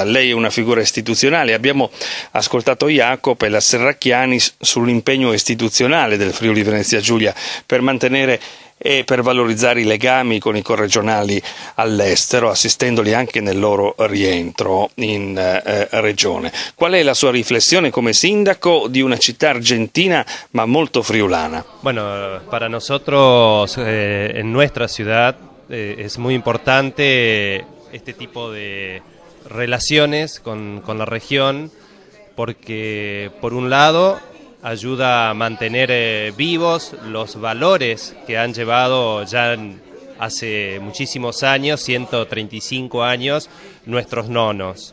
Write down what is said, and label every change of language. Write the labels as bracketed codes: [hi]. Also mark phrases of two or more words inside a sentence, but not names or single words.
[it] Lei è una figura istituzionale. Abbiamo ascoltato Jacob e la Serracchiani sull'impegno istituzionale del Friuli Venezia Giulia per mantenere e per valorizzare i legami con i corregionali all'estero, assistendoli anche nel loro rientro in regione. Qual è la sua riflessione come sindaco di una città argentina ma molto friulana? [es] Bueno, para nosotros en nuestra ciudad es muy importante este tipo de relaciones con la región, porque por un lado ayuda a mantener vivos los valores que han llevado ya hace muchísimos años, 135 años, nuestros nonos.